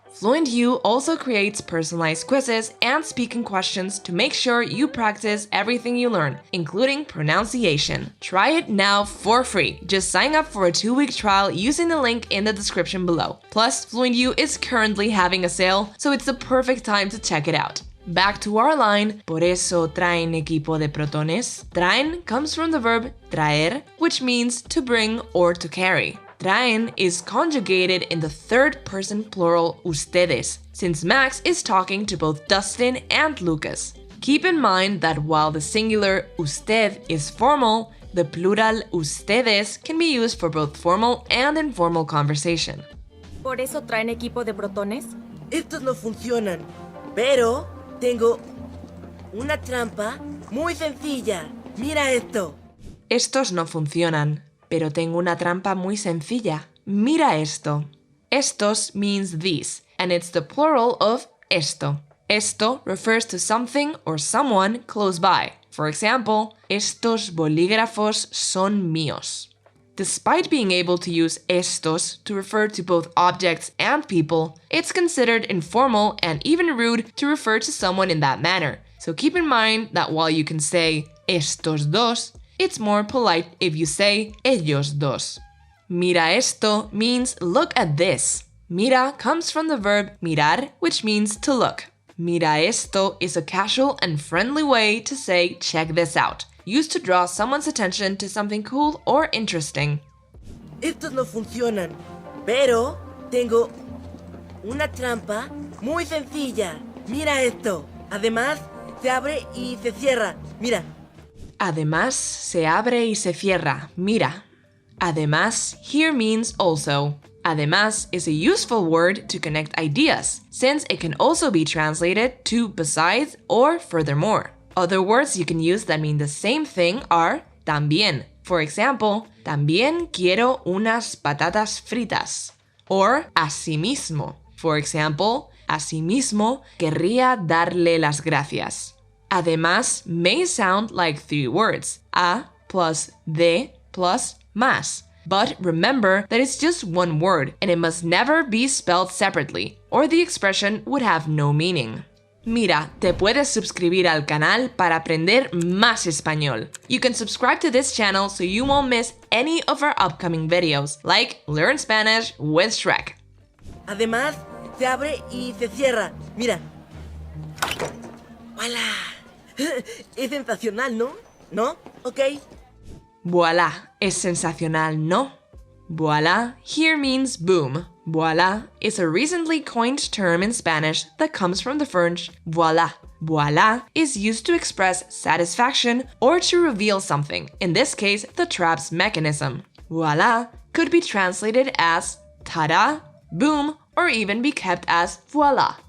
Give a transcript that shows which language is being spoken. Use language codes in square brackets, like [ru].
[en] FluentU also creates personalized quizzes and speaking questions to make sure you practice everything you learn, including pronunciation. Try it now for free. Just sign up for a 2-week trial using the link in the description below. Plus, FluentU is currently having a sale, so it's the perfect time to check it out. Back to our line, [es] por eso traen equipo de protones. [en] Traen comes from the verb traer, which means to bring or to carry. Traen is conjugated in the third person plural ustedes, since Max is talking to both Dustin and Lucas. Keep in mind that while the singular usted is formal, the plural ustedes can be used for both formal and informal conversation. [es] ¿Por eso traen equipo de protones? estos no funcionan. Pero tengo una trampa muy sencilla. Mira esto. Estos no funcionan, pero tengo una trampa muy sencilla. Mira esto. [en] Estos means these, and it's the plural of esto. Esto refers to something or someone close by. For example, [es] estos bolígrafos son míos. [en] Despite being able to use estos to refer to both objects and people, it's considered informal and even rude to refer to someone in that manner. So keep in mind that while you can say [es] estos dos, [en] it's more polite if you say [es] ellos dos. [en] Mira esto means look at this. Mira comes from the verb mirar, which means to look. Mira esto is a casual and friendly way to say check this out, used to draw someone's attention to something cool or interesting. [es] Estos no funcionan, pero tengo una trampa muy sencilla. Mira esto. Además, se abre y se cierra. Mira. Además, se abre y se cierra. Mira. [en] Además here means also. Además is a useful word to connect ideas, since it can also be translated to besides or furthermore. Other words you can use that mean the same thing are también. For example, [es] también quiero unas patatas fritas. [en] Or [es] asimismo. [en] For example, [es] asimismo querría darle las gracias. [en] Además may sound like three words, a plus de plus más. But remember that it's just one word and it must never be spelled separately, or the expression would have no meaning. [es] Mira, te puedes suscribir al canal para aprender más español. [en] You can subscribe to this channel so you won't miss any of our upcoming videos, like Learn Spanish with Shrek. [es] Además, se abre y se cierra. Mira. ¡Voilà! Es sensacional, ¿no? ¿No? Ok. Voilà es sensacional, ¿no? [en] Voilà here means boom. Voilà is a recently coined term in Spanish that comes from the French voilà. Voilà is used to express satisfaction or to reveal something, in this case, the trap's mechanism. Voilà could be translated as ta-da, boom, or even be kept as voila.